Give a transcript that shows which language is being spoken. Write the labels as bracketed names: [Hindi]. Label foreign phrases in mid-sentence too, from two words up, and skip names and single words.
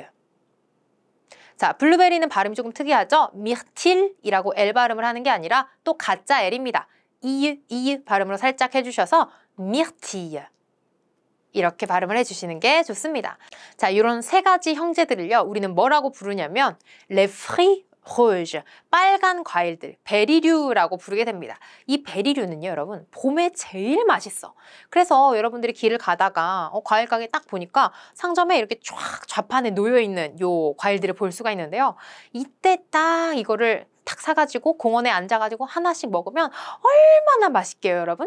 [Korean] 자, 블루베리는 발음이 조금 특이하죠? myrtille이라고 L 발음을 하는 게 아니라 또 가짜 L입니다. 이유 발음으로 살짝 해주셔서 myrtille. 이렇게 발음을 해주시는 게 좋습니다. 자, 이런 세 가지 형제들을요, 우리는 뭐라고 부르냐면 [French] les fruits rouges, [Korean] 빨간 과일들, 베리류라고 부르게 됩니다. 이 베리류는요, 여러분, 봄에 제일 맛있어. 그래서 여러분들이 길을 가다가 과일 가게 딱 보니까 상점에 이렇게 쫙 좌판에 놓여있는 요 과일들을 볼 수가 있는데요. 이때 딱 이거를 탁 사가지고 공원에 앉아가지고 하나씩 먹으면 얼마나 맛있게요, 여러분?